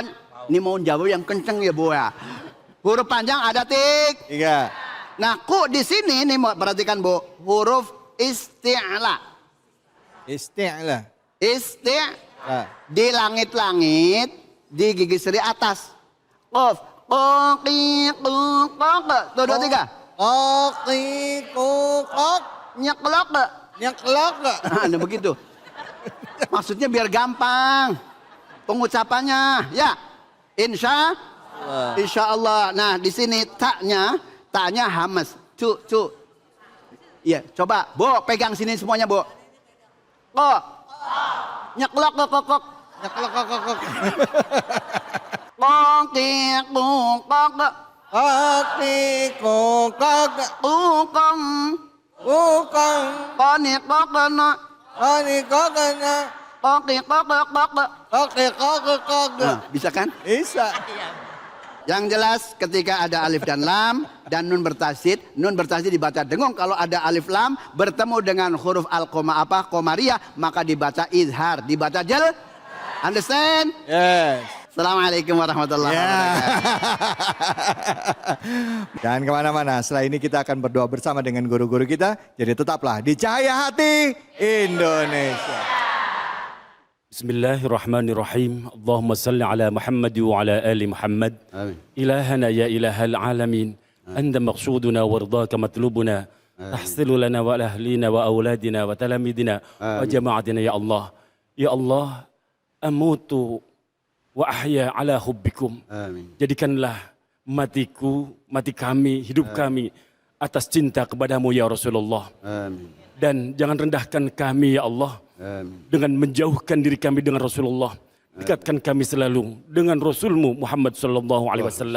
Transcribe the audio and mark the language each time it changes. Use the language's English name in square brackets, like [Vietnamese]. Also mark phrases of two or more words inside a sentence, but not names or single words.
[Indonesian] Ini mau jawab yang kenceng ya bu ya. Huruf panjang ada tik. 3. Nah, ku di sini nih mau perhatikan bu. Huruf isti'la. Isti'la. Di langit-langit, di gigi seri atas. Qaf. Qaqi qaq. Tuh 2 3. Qaqi qaq. Nyeklok. Nyeklok. Nah, begitu. Maksudnya biar gampang pengucapannya. Ya. [Arabic] إن شاء الله. [Indonesian] Nah, di sini taknya hamas. Cu. Iya, coba, Bu, pegang sini semuanya, Bu. Kok. Nyeklok kok. Nyeklok kok. Qaqi qaq. Qaqi qaq. Uqam. Qani qaqna. Qani qaqna. Qaqi qaq. Qaqi qaq. Nah, bisa kan? Bisa. Yang jelas ketika ada alif dan lam dan nun bertasydid dibaca dengung. Kalau ada alif lam bertemu dengan huruf qomariyah maka dibaca izhar, dibaca jel. [English] Understand? Yes. [Arabic] السلام عليكم ورحمة الله وبركاته. [Indonesian] Jangan kemana-mana. Setelah ini kita akan berdoa bersama dengan guru-guru kita. Jadi tetaplah di Cahaya Hati Indonesia. [Arabic] بسم الله الرحمن الرحيم. اللهم صل على محمد وعلى آل محمد. [Indonesian] Amin. [Arabic] إلهنا يا إله العالمين أنت مقصودنا ورضاك مطلوبنا تحصل لنا ولأهلنا وأولادنا وتلاميذنا وجماعتنا يا الله. يا الله أموت وأحيا على حبكم. [Indonesian] Amin. Jadikanlah matiku, mati kami, hidup kami atas cinta kepadamu [Arabic] يا رسول الله. [Indonesian] Amin. Dan jangan rendahkan kami ya Allah Amin. dengan menjauhkan diri kami dengan Rasulullah. Dekatkan kami selalu dengan Rasulmu Muhammad [Arabic] صلى الله عليه وسلم.